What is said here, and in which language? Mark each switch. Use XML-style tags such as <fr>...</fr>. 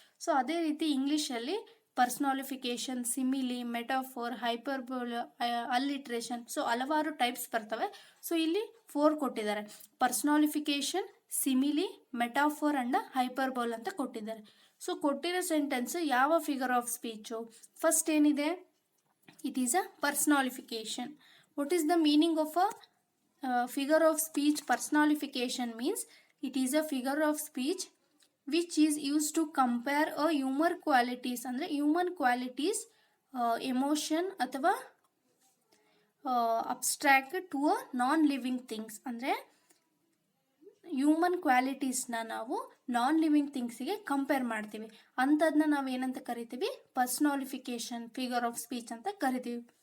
<kn>So ಅದೇ ರೀತಿ ಇಂಗ್ಲೀಷಲ್ಲಿ ಪರ್ಸ್ನಾಲಿಫಿಕೇಶನ್, ಸಿಮಿಲಿ, ಮೆಟಾಫೋರ್, ಹೈಪರ್ಬೋಲ್, ಅಲ್ಲಿಟ್ರೇಷನ್, ಸೊ ಹಲವಾರು ಟೈಪ್ಸ್ ಬರ್ತವೆ. ಸೊ ಇಲ್ಲಿ 4 ಕೊಟ್ಟಿದ್ದಾರೆ. ಪರ್ಸ್ನಾಲಿಫಿಕೇಶನ್, ಸಿಮಿಲಿ, ಮೆಟಾಫೋರ್ ಅಂಡ್ ಹೈಪರ್ಬೋಲ್ ಅಂತ ಕೊಟ್ಟಿದ್ದಾರೆ. ಸೊ ಕೊಟ್ಟಿರೋ ಸೆಂಟೆನ್ಸ್ ಯಾವ ಫಿಗರ್ ಆಫ್ ಸ್ಪೀಚು? ಫಸ್ಟ್ ಏನಿದೆ,</kn> <en>It is a personification. What is the meaning of a figure of speech? Personification means it is a figure of speech which is used to compare a human qualities ಅಂದರೆ human qualities, emotion ಅಥವಾ abstract to a non living things.</en> <kn>ಅಂದರೆ human ಕ್ವಾಲಿಟೀಸ್ನ ನಾವು non living ಥಿಂಗ್ಸಿಗೆ compare ಮಾಡ್ತೀವಿ. ಅಂಥದನ್ನ ನಾವು ಏನಂತ ಕರಿತೀವಿ, ಪರ್ಸ್ನಾಲಿಫಿಕೇಶನ್ figure of speech ಅಂತ ಕರಿತೀವಿ.</kn>